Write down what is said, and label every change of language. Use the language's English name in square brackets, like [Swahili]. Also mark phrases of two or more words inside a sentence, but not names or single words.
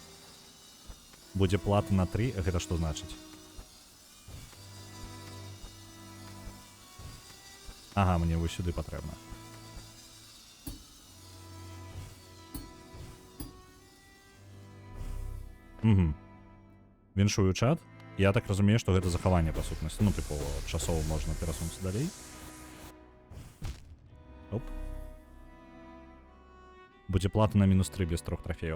[Belarusian] Будзе плата на 3, гэта што значыць? [Ukrainian] Ага, мені ось сюди потрібно. Угу. Віншую чат. Я так розумію, що [Belarusian] гэта захаванне па сутнасці. Ну, типу, часово можна перасунуцца далей. Оп. Будзе плата на мінус 3 без 3 трофеяў.